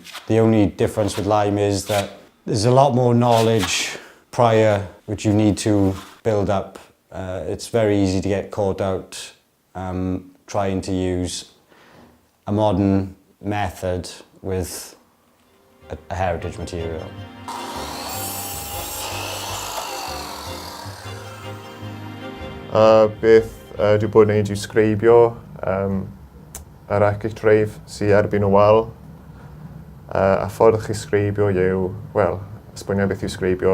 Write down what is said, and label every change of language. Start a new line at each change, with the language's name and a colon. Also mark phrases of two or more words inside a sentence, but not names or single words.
English: The only difference with lime is that there's a lot more knowledge prior which you need to build up. It's very easy to get caught out trying to use a modern method with a heritage material.
Welsh: Beth dwi bod yn neud yw sgreibio yr archwilio'r sydd erbyn y wal. A ffordd chi sgreibio yw, wel, esbonio beth yw sgreibio.